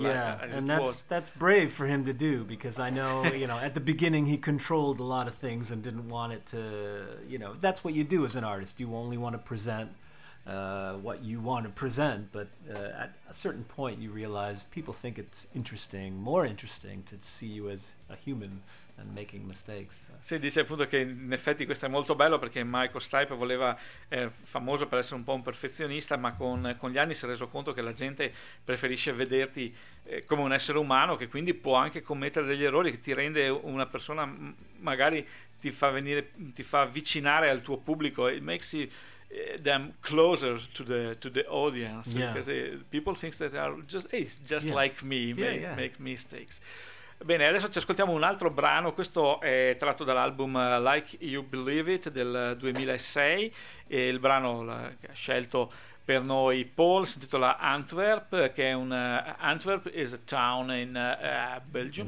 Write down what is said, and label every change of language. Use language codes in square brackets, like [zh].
[en] Yeah, and that's brave for him to do, because I know, you know, at the beginning he controlled a lot of things and didn't want it to, you know, that's what you do as an artist. You only want to present what you want to present, but at a certain point you realize people think it's interesting, more interesting, to see you as a human and making mistakes. [it] Sì, dice appunto che in effetti questo è molto bello, perché Michael Stipe voleva, è famoso per essere un po' un perfezionista, ma con gli anni si è reso conto che la gente preferisce vederti come un essere umano, che quindi può anche commettere degli errori, che ti rende una persona, magari ti fa venire, ti fa avvicinare al tuo pubblico. [en] It makes you them closer to the audience, yeah. Because people think that they are just yeah. like me, yeah, make mistakes. [it] Bene, adesso ci ascoltiamo un altro brano. Questo è tratto dall'album Like You Believe It del 2006, e il brano che ha scelto per noi Paul si intitola Antwerp, che è un [en] Antwerp is a town in Belgium.